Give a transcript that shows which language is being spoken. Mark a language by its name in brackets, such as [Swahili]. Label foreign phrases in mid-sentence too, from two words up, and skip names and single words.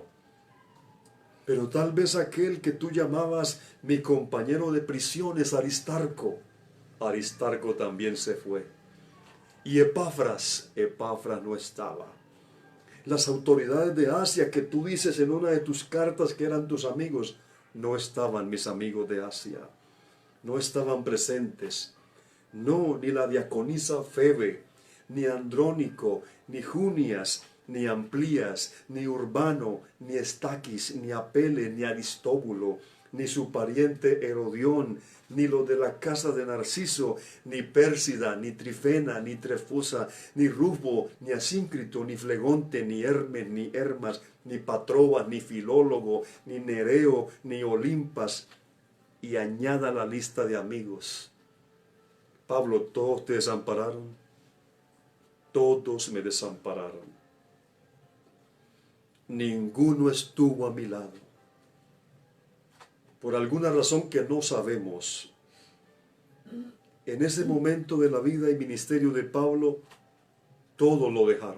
[Spanish] Pero tal vez aquel que tú llamabas mi compañero de prisiones, Aristarco también se fue. Y Epafras no estaba. Las autoridades de Asia que tú dices en una de tus cartas que eran tus amigos, no estaban mis amigos de Asia. No estaban presentes. No, ni la diaconisa Febe, ni Andrónico, ni Junias, ni Amplías, ni Urbano, ni Estaquis, ni Apele, ni Aristóbulo, ni su pariente Herodión, ni los de la casa de Narciso, ni Pérsida, ni Trifena, ni Trefosa, ni Rufo, ni Asíncrito, ni Flegonte, ni Hermes, ni Hermas, ni Patrobas, ni Filólogo, ni Nereo, ni Olimpas, y añada la lista de amigos. Pablo, todos te desampararon, todos me desampararon. Ninguno estuvo a mi lado. Por alguna razón que no sabemos, en ese momento de la vida y ministerio de Pablo, todo lo dejaron.